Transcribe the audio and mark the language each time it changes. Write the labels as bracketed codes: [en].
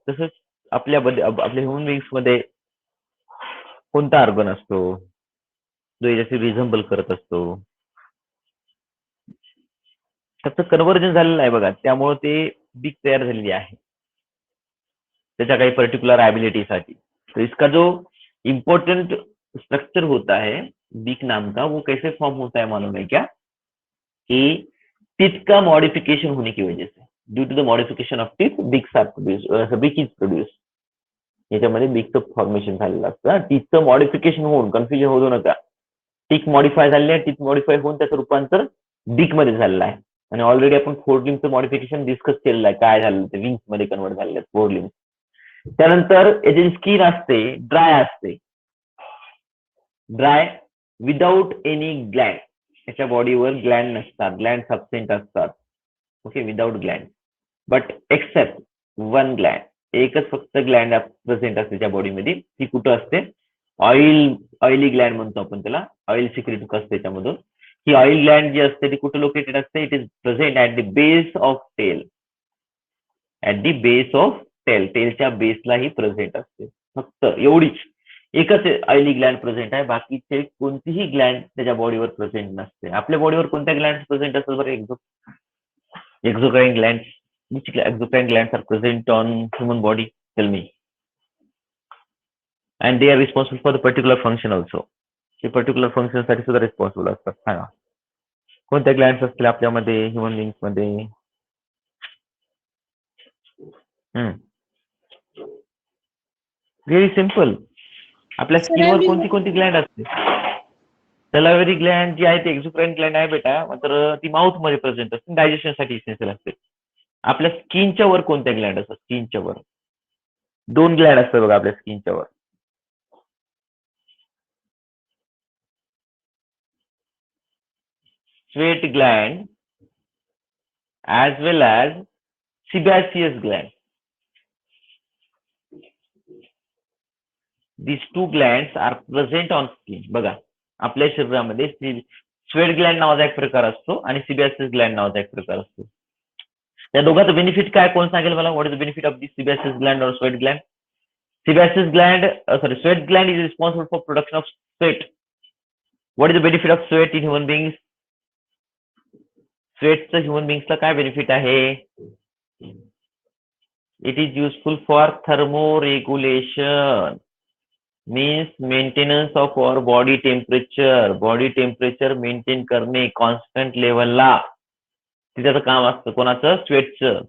[mr] तसंच आपल्या ह्युमन बिंग्स मध्ये कोणता ऑर्गन असतो जो याच्याशी रिझेंबल करत असतो? त्याचं कन्व्हर्जन झालेलं आहे बघा, त्यामुळे ते बीक तयार झालेली आहे त्याच्या काही पर्टिक्युलर ॲबिलिटीसाठी. [hi] तो इसका जो इम्पोर्टेंट स्ट्रक्चर होता है बीक नाम का, वो कैसे फॉर्म होता है मालूम है क्या? कि टीथ का मॉडिफिकेशन होने की वजह से, [en] Due to the modification of teeth beak is produce. [mr] याच्यामध्ये बीकचं फॉर्मेशन झालेलं असतं. टीथचं मॉडिफिकेशन होऊन, कन्फ्युजन होऊ नका, टीथ मॉडिफाय झालेली आहे, टीथ मॉडिफाय होऊन त्याचं रूपांतर बीक मध्ये झालेलं आहे. आणि ऑलरेडी आपण फोर लिम्बचं मॉडिफिकेशन डिस्कस केलेलं आहे, काय झालं ते विंग्स मध्ये कन्वर्ट झालेलं आहे फोर लिम्स. त्यानंतर याची स्किन असते ड्राय असते, [en] Dry without any gland. [mr] याच्या बॉडीवर ग्लँड नसतात, ग्लँड सबसेंट असतात. Okay, [en] Without gland. But except one gland, [mr] एकच फक्त ग्लँड प्रेझेंट असते त्या बॉडीमध्ये. ती कुठं असते? ऑइली ग्लँड म्हणतो आपण त्याला, ऑइल सिक्रेट असते त्याच्यामधून. ही ऑइल ग्लँड जी असते ती कुठे लोकेटेड असते? [en] It is present at the base of tail. At the base of tail, [mr] टेलच्या बेसला he present असते. फक्त एवढीच एकच ऑइली ग्लँड प्रेझेंट आहे, बाकीचे कोणतीही ग्लँड त्याच्या बॉडीवर प्रेझेंट नसते. आपल्या बॉडीवर कोणत्या ग्लँड प्रेझेंट असतात बरं? एक्झोक्राइन Gland. [en] which exocrine glands are present on human body? Tell me. And they are responsible for the particular function also. [mr] ते पर्टिक्युलर फंक्शन साठी सुद्धा रिस्पॉन्सिबल असतात. सांगा कोणत्या ग्लँड्स असतील आपल्यामध्ये ह्युमन बिंग्स मध्ये? Very simple. आपल्या स्किनवर कोणती कोणती ग्लँड असते? सलायव्हरी ग्लँड जी आहे ती एक्झोक्राइन ग्लँड आहे बेटा, मात्र ती माउथ मध्ये प्रेझेंट असते, डायजेशन साठी इसेन्शियल असते. आपल्या स्किनच्या वर कोणत्या ग्लँड असतात? स्किनच्या वर दोन ग्लँड असतात बघा आपल्या स्किनच्या वर. [en] Sweat gland as well as sebaceous gland. These two glands are present on skin. [mr] बघा आपल्या शरीरामध्ये स्वेट ग्लँड नावाचा एक प्रकार असतो आणि सिबॅसियस ग्लँड नावाचा एक प्रकार असतो. त्या दोघांचं बेनिफिट काय कोण सांगेल मला? [en] What is the benefit of this sebaceous gland or sweat gland? Sebaceous gland, sweat gland is responsible for production of sweat. What is the benefit of sweat in human beings? [mr] स्वेटचं human बिंग्सला काय benefit आहे? [en] It is useful for thermoregulation, means maintenance of our body temperature. [mr] Body temperature maintain करणे constant लेवलला त्याचं काम असतं. कोणाचं? स्वेटचं.